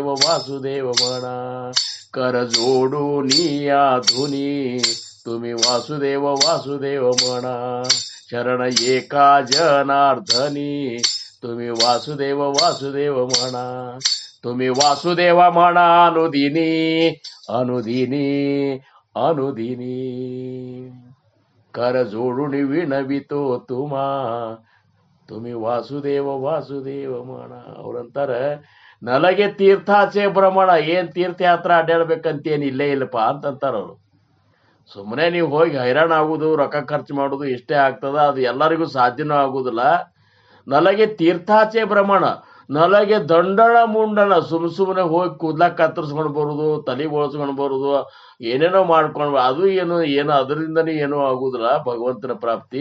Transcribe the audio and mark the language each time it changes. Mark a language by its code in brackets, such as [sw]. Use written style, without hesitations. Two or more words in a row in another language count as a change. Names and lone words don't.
[mr] वासुदेव म्हणा कर जोडून आधुनी तुम्ही वासुदेव वासुदेव म्हणा शरण एका जनार्दनी तुम्ही वासुदेव वासुदेव म्हणा तुम्ही वासुदेव म्हणा अनुदिनी अनुदिनी अनुदिनी कर जोडून विनवितो तुम्हा तुम्ही वासुदेव वासुदेव म्हणा. [kn] ಅವ್ರಂತಾರ [mr] नलगे तीर्थाचे भ्रमण, [kn] ಏನ್ ತೀರ್ಥಯಾತ್ರೆ ಅಡ್ಡಾಡ್ಬೇಕಂತೇನು ಇಲ್ಲೇ ಇಲ್ಲಪ್ಪ ಅಂತಂತಾರ ಅವರು. ಸುಮ್ಮನೆ ನೀವು ಹೋಗಿ ಹೈರಾಣ ಆಗುದು ರೊಕ್ಕ ಖರ್ಚು ಮಾಡುದು ಇಷ್ಟೇ ಆಗ್ತದ, ಅದು ಎಲ್ಲರಿಗೂ ಸಾಧ್ಯನೂ ಆಗುದಿಲ್ಲ. [mr] नलगे तीर्थाचे भ्रमण, नलगे दंडण मुंडण, [kn] ಸುಮ್ಮನೆ ಹೋಗಿ ಕೂದ್ಲಾಕ ಕತ್ತರಿಸ್ಕೊಂಡು ಬರುದು, ತಲೆ ಬೋಳ್ಸ್ಕೊಂಡು ಬರುದು, ಏನೇನೋ ಮಾಡ್ಕೊಂಡು ಅದು ಏನು ಅದರಿಂದನೇ ಏನೂ ಆಗುದಿಲ್ಲ ಭಗವಂತನ ಪ್ರಾಪ್ತಿ.